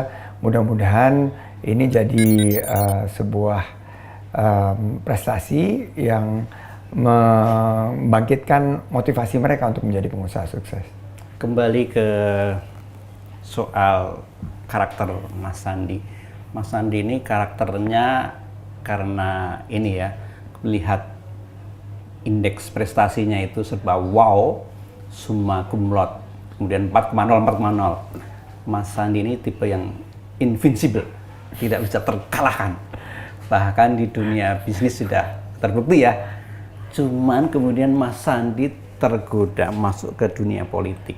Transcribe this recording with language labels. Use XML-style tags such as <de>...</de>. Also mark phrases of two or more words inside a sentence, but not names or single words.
<id>Mudah-mudahan ini jadi sebuah prestasi yang membangkitkan motivasi mereka untuk menjadi pengusaha sukses. Kembali ke soal karakter Mas Sandi. Mas Sandi ini karakternya karena ini ya, lihat indeks prestasinya itu serba wow,</id> <la>summa cum laude,</la> <id>kemudian 4,0. Mas Sandi ini tipe yang invincible, tidak bisa terkalahkan. Bahkan di dunia bisnis sudah terbukti ya. Cuman kemudian Mas Sandi tergoda masuk ke dunia politik.</id>